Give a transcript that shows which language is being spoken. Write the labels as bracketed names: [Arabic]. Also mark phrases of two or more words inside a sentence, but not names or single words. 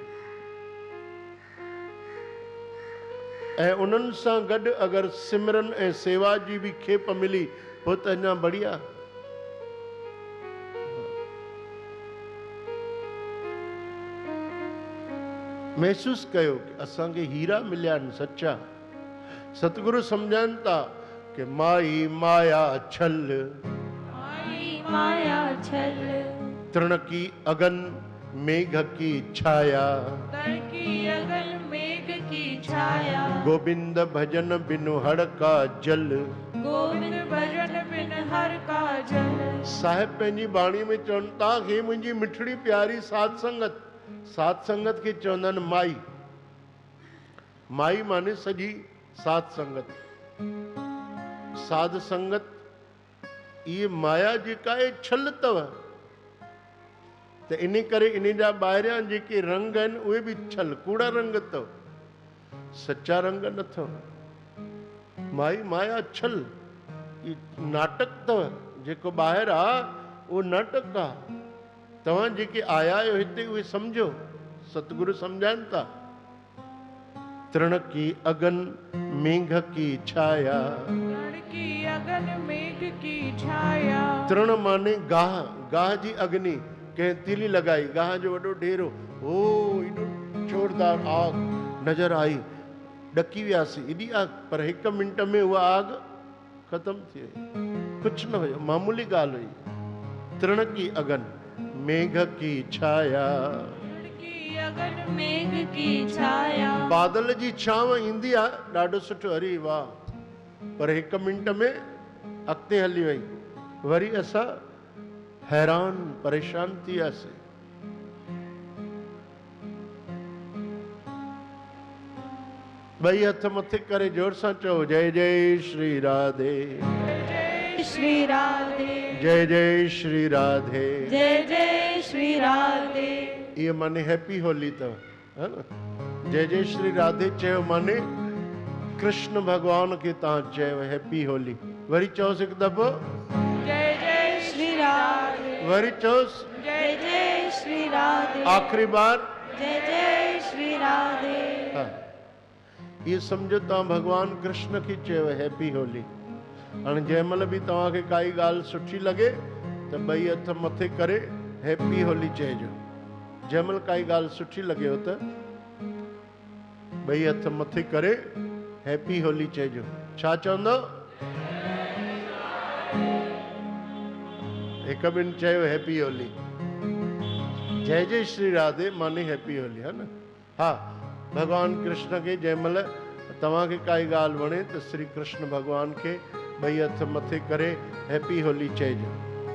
[Sindhi] ऐं उन्हनि सां गॾु अगरि सिमरन ऐं सेवा जी बि खेप मिली पोइ त अञा बढ़िया। महसूस कयो कि असांखे हीरा मिलिया आहिनि सच्चा। सतगुरु सम्झाइनि था कि [Hindi] माई माया छल, माई माया छल, तृण की अगन मेघ की छाया, तर की अगन मेघ की छाया। गोविंद भजन बिनु हड़ का जल, गोविंद भजन बिन हर का जल। [Sindhi] साहिब पंहिंजी बाणी में चवनि था, हे मुंहिंजी मिठड़ी प्यारी साध संगत, साध संगत खे चवंदा आहिनि माई। माई माने सॼी साध संगत। साध संगत ये माया जेका आहे छल अथव, त इन करे इन जा ॿाहिरियां जेके रंग आहिनि उहे बि छल, कूड़ा रंग अथव, सच्चा रंग न अथव। [Hindi] माई माया छल, [Sindhi] ये नाटक अथव। जेको ॿाहिरि आहे उहो नाटक आहे। तव्हां जेके आया आहियो हिते उहे सम्झो, सतगुरु सम्झाइनि था। [Hindi] तृण की अगन मेघ की छाया। तृण की अगन मेघ की छाया। [Sindhi] तृण माने गाह, गाह जी अग्नि। कंहिं तीली लॻाई, गाह जो वॾो ढेरो, ओ एॾो जोरदार आग नज़र आई, ॾकी वियासीं, एॾी आग। पर हिकु मिंट में उहा आग ख़तम थी वई, कुझु न हुयो, मामूली ॻाल्हि हुई। [Hindi] तृण की अगन मेघ की छाया। तृण की अगन मेघ की छाया। [Sindhi] बादल जी छांव ईंदी आहे, ॾाढो सुठो, अरे वाह। पर हिकु मिंट में अॻिते हली वई। वरी असां हैरान परेशान थी वियासीं। ॿई हथ मथे करे जोर सां चओ, [Hindi] जय जय श्री राधे। जय श्री राधे। जय जय श्री राधे। जय जय श्री राधे। [Sindhi] ये माने [English] Happy Holi [Sindhi] अथव, है न। [Hindi] जय जय श्री राधे [Sindhi] चयो माने कृष्ण भगवान खे तव्हां चयो [English] Happy Holi. [Sindhi] वरी चओसि हिकु दफ़ो, [Hindi] जय जय श्री राधे। [Sindhi] वरी चओसि [Hindi] जय जय श्री राधे। [Sindhi] आखिरी बार, [Hindi] जय जय श्री राधे। [Sindhi] हाँ। ये सम्झो तव्हां भगवान कृष्ण खे चयो [English] Happy Holi. [Sindhi] हाणे जंहिं महिल बि तव्हांखे काई ॻाल्हि सुठी लॻे त ॿई हथ मथे करे [English] Happy Holi [Sindhi] चइजो। जंहिं महिल काई ॻाल्हि सुठी लॻेव त ॿई हथ मथे करे [English] Happy Holi [Sindhi] चइजो। छा चवंदो? हिकु ॿिनि चयो [English] Happy Holi. [Hindi] जय जय श्री राधे [Sindhi] माने [English] Happy Holi, [Sindhi] है न। हा, भगवान कृष्ण खे जंहिं महिल तव्हांखे काई ॻाल्हि वणे त श्री कृष्ण भगवान खे ॿई हथ मथे करे [English] Happy Holi [Sindhi] चइजो।